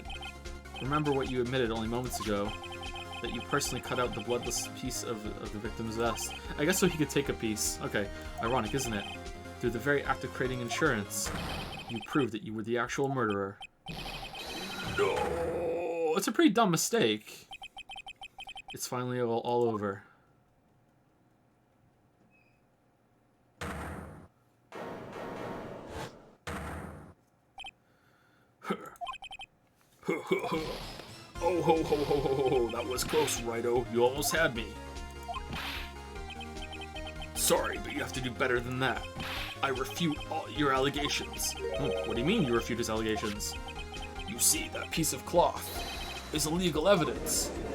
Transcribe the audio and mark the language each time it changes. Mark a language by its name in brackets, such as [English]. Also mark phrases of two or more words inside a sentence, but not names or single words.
[English] Remember what you admitted only moments ago, that you personally cut out the bloodless piece of the victim's vest. I guess so he could take a piece. Okay, ironic, isn't it? Through the very act of creating insurance, you proved that you were the actual murderer. No! It's a pretty dumb mistake. It's finally all over. Oh ho ho ho ho ho ho, that was close, Righto. You almost had me. Sorry, but you have to do better than that. I refute all your allegations. What do you mean you refute his allegations? You see, that piece of cloth is illegal evidence.